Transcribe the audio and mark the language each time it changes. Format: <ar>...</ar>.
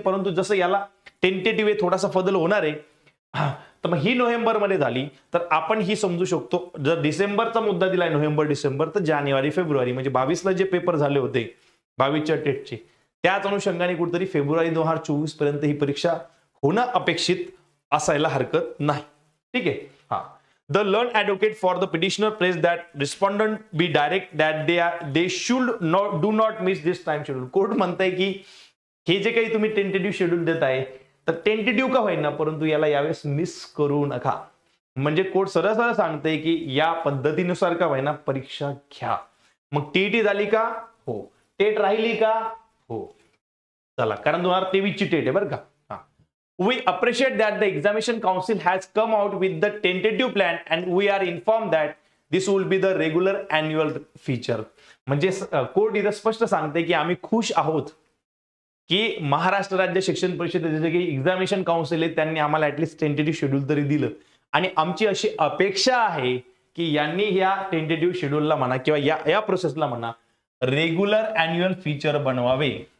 <mr>परंतु जसं याला टेंटेटिव्ह आहे, थोडासा बदल होणार आहे. तर मग ही नोव्हेंबर मध्ये झाली तर आपण ही समजू शकतो, जर डिसेंबरचा मुद्दा दिलाय नोव्हेंबर डिसेंबर, तर जानेवारी फेब्रुवारी म्हणजे 22ला जे पेपर झाले होते 22च्या टेटचे, त्याच अनुषंगाने कुठेतरी फेब्रुवारी 2024 पर्यंत ही परीक्षा होणं अपेक्षित असायला हरकत नाही. ठीक आहे.</mr> <en>The learned advocate for the petitioner prays that respondent be direct that they should not do not miss this time schedule.</en> <mr>Court म्हणताय की हे जे काही तुम्ही टेंटेटिव्ह शेड्यूल देताय तर टेंटेटिव्ह का होईना, परंतु याला यावेळेस मिस करू नका. म्हणजे कोर्ट सरळ सरळ सांगतंय की या पद्धतीनुसार का होईना परीक्षा घ्या. मग टीईटी झाली का? हो. टेट राहिली का? हो. चला, कारण 2023 ची टेट आहे बरं का.</mr> <en>We appreciate that the examination council has come out with the tentative plan and we are informed that this will be the regular annual feature.</en> <mr>म्हणजे कोर्ट इथं स्पष्ट सांगते की आम्ही खुश आहोत की महाराष्ट्र राज्य शिक्षण परिषदेचे जे काही एक्झामिनेशन काउन्सिल आहे त्यांनी आम्हाला ऍटलीस्ट टेंटेटिव्ह शेड्यूल तरी दिलं. आणि आमची अशी अपेक्षा आहे की यांनी या टेंटेटिव्ह शेड्यूलला म्हणा किंवा या प्रोसेसला म्हणा रेग्युलर अॅन्युअल फीचर बनवावे.</mr>